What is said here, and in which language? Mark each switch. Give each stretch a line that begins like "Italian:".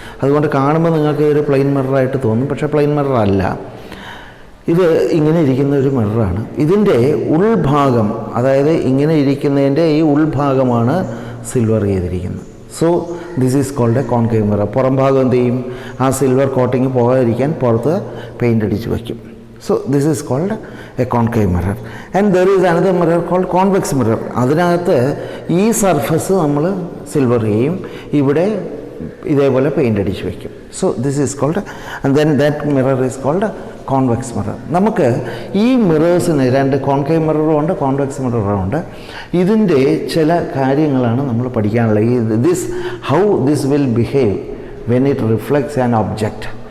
Malayalam: അതുകൊണ്ട് കാണുമ്പോൾ നിങ്ങൾക്ക് ഒരു പ്ലെയിൻ മിററായിട്ട് തോന്നും. പക്ഷേ പ്ലെയിൻ മിറർ അല്ല, ഇത് ഇങ്ങനെ ഇരിക്കുന്ന ഒരു മിററാണ്. ഇതിൻ്റെ ഉൾഭാഗം, അതായത് ഇങ്ങനെ ഇരിക്കുന്നതിൻ്റെ ഈ ഉൾഭാഗമാണ് സിൽവർ ചെയ്തിരിക്കുന്നത്.
English: So this is called a concave mirror.
Malayalam: പുറം ഭാഗം എന്ത് ചെയ്യും? ആ സിൽവർ കോട്ടിങ് പോകാതിരിക്കാൻ പുറത്ത് പെയിൻ്റ് അടിച്ച് വയ്ക്കും.
English: So this is called a concave mirror. And there is another mirror called convex mirror.
Malayalam: അതിനകത്ത് ഈ സർഫസ് നമ്മൾ സിൽവർ ചെയ്യും, ഇവിടെ ഇതേപോലെ പെയിൻ്റ് അടിച്ച് വയ്ക്കും.
English: So this is called, and then that mirror is called convex mirror.
Malayalam: നമുക്ക് ഈ മിറേഴ്സിന് രണ്ട് കോൺകേവ് മിററും ഉണ്ട്, കോൺവെക്സ് മിററും ഉണ്ട്. ഇതിൻ്റെ ചില കാര്യങ്ങളാണ് നമ്മൾ പഠിക്കാനുള്ളത്.
English: How this will behave when it reflects an object.